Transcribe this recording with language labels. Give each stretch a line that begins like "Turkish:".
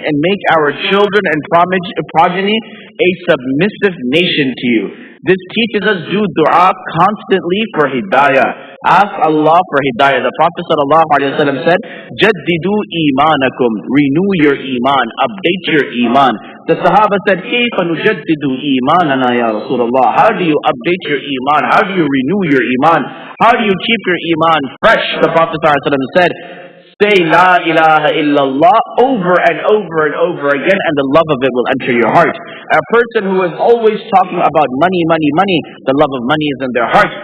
English: And make our children and progeny a submissive nation to you. This teaches us do dua constantly for hidayah. Ask Allah for hidayah. The Prophet ﷺ said,
Arabic: جَدِّدُوا إِيمَانَكُمْ.
English: Renew your iman. Update your iman. The Sahaba said,
Arabic: كيف نجدد إيماننا يا رسول الله?
English: How do you update your iman? How do you renew your iman? How do you keep your iman fresh? The Prophet ﷺ said, say La ilaha illallah over and over and over again, and the love of it will enter your heart. A person who is always talking about money, money, money, the love of money is in their heart.